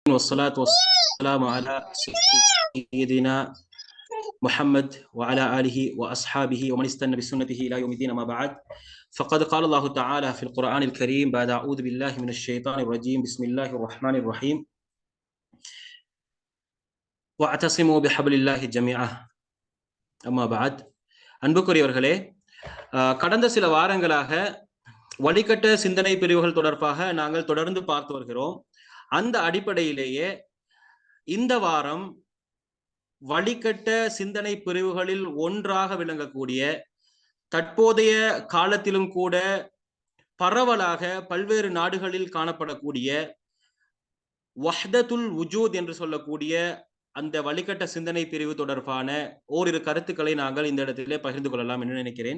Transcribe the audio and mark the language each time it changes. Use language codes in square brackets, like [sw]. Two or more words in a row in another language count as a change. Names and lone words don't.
[ar] والصلاة والسلام على سيدنا محمد وعلى آله وأصحابه ومن استنى بسنته إلى يوم الدين. ما بعد، فقد قال الله تعالى في القرآن الكريم بعد أعوذ بالله من الشيطان الرجيم بسم الله الرحمن الرحيم واعتصموا بحبل الله جميعا. أما بعد, [ta] அன்புக்குரியவர்களே, கடந்த சில வாரங்களாக வழிகட்ட சிந்தனை பிரிவுகள் தொடர்பாக நாங்கள் தொடர்ந்து பார்த்து வருகிறோம். அந்த அடிப்படையிலேயே இந்த வாரம் வழிகட்ட சிந்தனை பிரிவுகளில் ஒன்றாக விளங்கக்கூடிய, தற்போதைய காலத்திலும் கூட பரவலாக பல்வேறு நாடுகளில் காணப்படக்கூடிய வஹ்தத்துல் வுஜூத் என்று சொல்லக்கூடிய அந்த வழிகட்ட சிந்தனை பிரிவு தொடர்பான ஓரிரு கருத்துக்களை நாங்கள் இந்த இடத்திலே பகிர்ந்து கொள்ளலாம் என்று நினைக்கிறேன்.